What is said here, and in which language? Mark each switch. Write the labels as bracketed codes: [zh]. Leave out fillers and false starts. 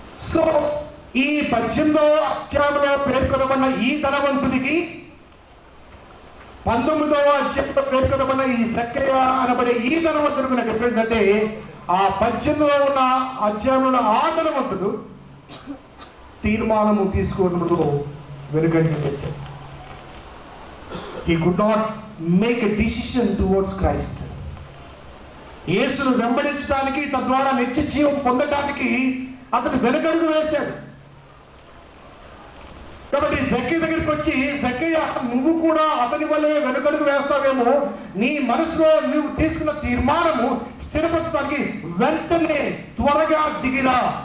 [te] So ఈ 18వ అధ్యాయంలో పేర్కొనబడిన ఈ ధనవంతునికి 19వ అధ్యాయంలో పేర్కొనబడిన ఈ జక్కయ్య అనబడే ఈ ధనవంతుడికి ఉన్న డిఫరెన్స్ అంటే, ఆ 18లో ఉన్న అధ్యాయంలో ఉన్న ఆ ధనవంతుడు తీర్మానము తీసుకోవడంలో వెనుకంజ చేశాడు. [en] He could not make a decision towards Christ. [te] యేసును వెంబడించడానికి, తద్వారా నిత్య జీవం పొందడానికి అతను వెనుకడుగు వేశాడు. కాబట్టి జక్కయ్య దగ్గరికి వచ్చి, జక్కయ్య నువ్వు కూడా అతని వల్లే వెనుకడుగు వేస్తావేమో, నీ మనసులో నువ్వు తీసుకున్న తీర్మానము స్థిరపరచడానికి వెంటనే త్వరగా దిగిరా.